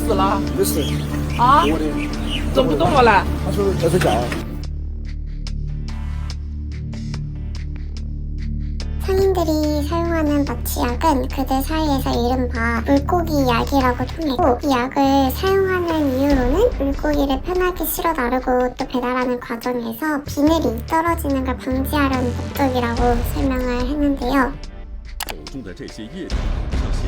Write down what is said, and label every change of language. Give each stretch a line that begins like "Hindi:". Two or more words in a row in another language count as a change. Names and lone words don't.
Chinese: 啊？没事，啊？我的。怎么不动了啦？他说在睡觉。
Korean: 상인들이 사용하는 마취약은 그들 사이에서 이른바 물고기 약이라고 통했고, 이 약을 사용하는 이유로는 물고기를 편하게 실어 나르고 또 배달하는 과정에서 비늘이 떨어지는 걸 방지하려는 목적이라고 설명을 했는데요.
Chinese: 口中的这些液体